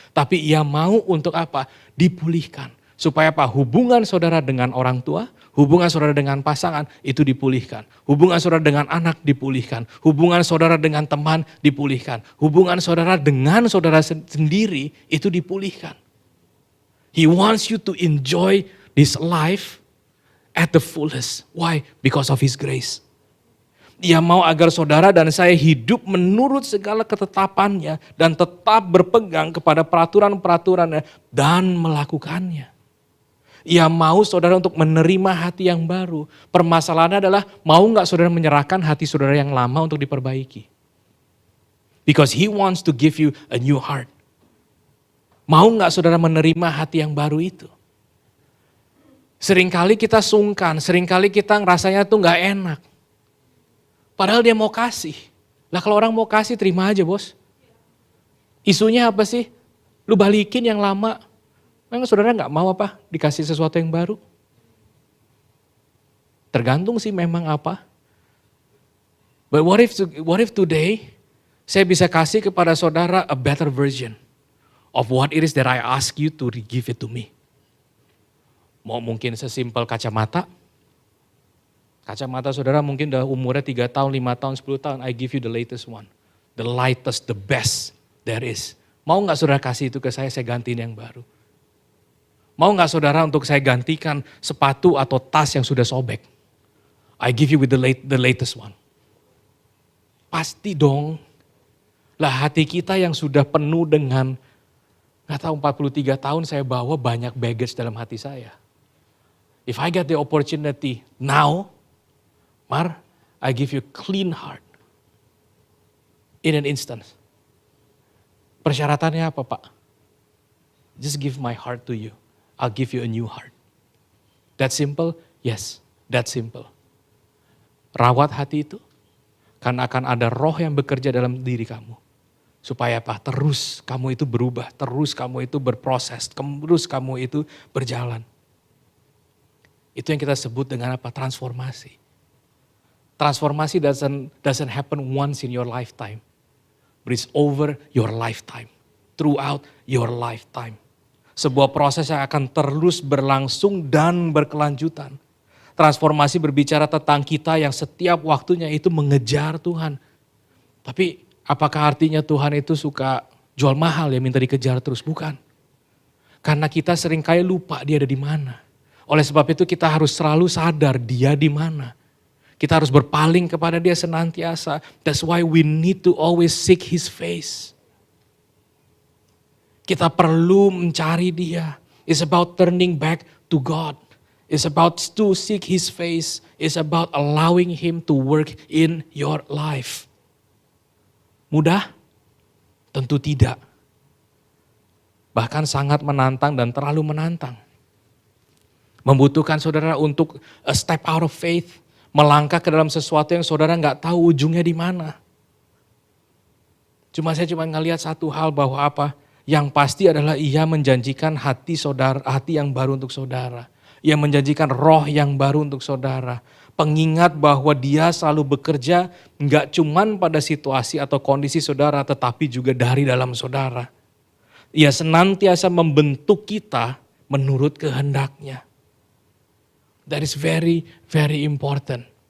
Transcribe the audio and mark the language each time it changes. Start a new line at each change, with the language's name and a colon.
Indonesian: Tapi ia mau untuk apa? Dipulihkan. Supaya apa? Hubungan saudara dengan orang tua, hubungan saudara dengan pasangan itu dipulihkan. Hubungan saudara dengan anak dipulihkan. Hubungan saudara dengan teman dipulihkan. Hubungan saudara dengan saudara sendiri itu dipulihkan.
English: He wants you to enjoy this life at the fullest. Why? Because of His grace.
Indonesian: Dia mau agar saudara dan saya hidup menurut segala ketetapannya dan tetap berpegang kepada peraturan-peraturannya dan melakukannya. Ia mau saudara untuk menerima hati yang baru. Permasalahannya adalah mau gak saudara menyerahkan hati saudara yang lama untuk diperbaiki.
English: Because He wants to give you a new heart.
Indonesian: Mau gak saudara menerima hati yang baru itu? Seringkali kita sungkan, seringkali kita ngerasanya tuh gak enak. Padahal dia mau kasih. Lah kalau orang mau kasih terima aja bos. Isunya apa sih? Lu balikin yang lama. Memang saudara gak mau apa? Dikasih sesuatu yang baru? Tergantung sih memang apa.
English: But what if today
Indonesian: saya bisa kasih kepada saudara
English: a better version of what it is that I ask you to give it to me.
Indonesian: Mau mungkin sesimpel kacamata. Kacamata saudara mungkin udah umurnya 3 tahun, 5 tahun, 10 tahun.
English: I give you the latest one. The lightest, the best there is.
Indonesian: Mau gak saudara kasih itu ke saya gantiin yang baru. Mau gak saudara untuk saya gantikan sepatu atau tas yang sudah sobek.
English: I give you with the latest one.
Indonesian: Pasti dong. Lah hati kita yang sudah penuh dengan, gak tahu 43 tahun saya bawa banyak baggage dalam hati saya.
English: If I get the opportunity now, Mar, I give you clean heart. In an instant.
Indonesian: Persyaratannya apa Pak?
English: Just give my heart to you. I'll give you a new heart. That simple? Yes, that simple.
Indonesian: Rawat hati itu, karena akan ada roh yang bekerja dalam diri kamu. Supaya apa? Terus kamu itu berubah, terus kamu itu berproses, terus kamu itu berjalan. Itu yang kita sebut dengan apa? Transformasi.
English: Transformasi doesn't happen once in your lifetime. But it's over your lifetime. Throughout your lifetime.
Indonesian: Sebuah proses yang akan terus berlangsung dan berkelanjutan. Transformasi berbicara tentang kita yang setiap waktunya itu mengejar Tuhan. Tapi apakah artinya Tuhan itu suka jual mahal ya minta dikejar terus? Bukan. Karena kita seringkali lupa dia ada di mana. Oleh sebab itu kita harus selalu sadar dia di mana. Kita harus berpaling kepada dia senantiasa.
English: That's why we need to always seek his face.
Indonesian: Kita perlu mencari dia.
English: It's about turning back to God. It's about to seek his face. It's about allowing him to work in your life.
Indonesian: Mudah? Tentu tidak. Bahkan sangat menantang dan terlalu menantang. Membutuhkan saudara untuk
English: a step out of faith.
Indonesian: Melangkah ke dalam sesuatu yang saudara gak tahu ujungnya di mana. Saya cuma ngelihat satu hal bahwa apa? Yang pasti adalah ia menjanjikan hati yang baru untuk saudara. Ia menjanjikan roh yang baru untuk saudara. Pengingat bahwa dia selalu bekerja gak cuman pada situasi atau kondisi saudara, tetapi juga dari dalam saudara. Ia senantiasa membentuk kita menurut kehendaknya.
English: That is very, very important.